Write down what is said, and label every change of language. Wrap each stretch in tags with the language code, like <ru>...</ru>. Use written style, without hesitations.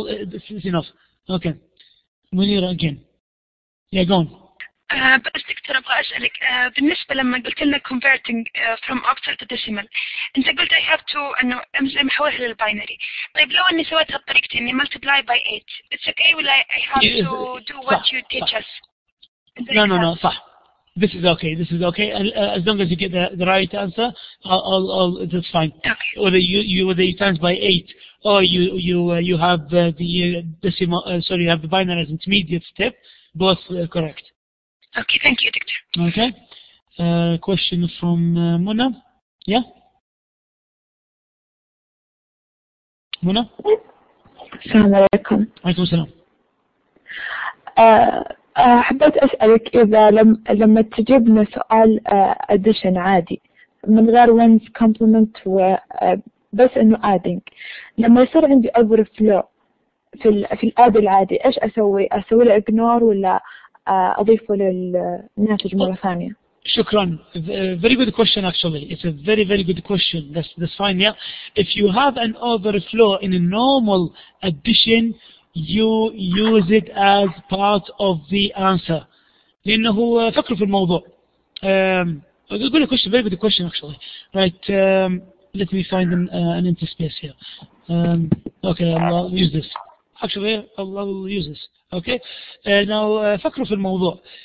<en>This is enough. Okay. Munira again. Yeah, go on.</en> <ar>بس دكتور أبغى أسألك بالنسبة لما قلت لنا</ar> <en>converting from octal to decimal</en> <ar>أنت قلت</ar> <en>I have to</en> <ar>إنه زي محولها للباينري. طيب لو إني سويتها بطريقتي إني</ar> <en>multiply by 8 it's okay ولا I have to do what you teach us? No, صح. This is okay. As long as you get the right answer, that's fine. Okay. Whether you times by 8 or you have the decimal, you have the binary as intermediate step, both correct. Okay, thank you, Doctor. Okay. Question from Muna. Yeah. Muna.</en> <ar>السلام عليكم. عليكم السلام. حبيت أسألك إذا لما تجيب لنا سؤال addition عادي من غير one's complement بس إنه adding، لما يصير عندي overflow في الآد العادي إيش أسوي له ignore ولا أضيفه للناتج مرة ثانية؟ شكرا.</ar> <en>Very good question actually. It's a very, very good question. That's fine. Yeah. If you have an overflow in a normal addition, you use it as part of the answer.</en> <ar>لأنه فكروا في الموضوع.</ar> <en>Good question. Very good question actually. Right. Let me find an empty space here. Okay, I'll use this. Actually, I'll use this. Okay.</en> <ar>Now فكروا في الموضوع.</ar>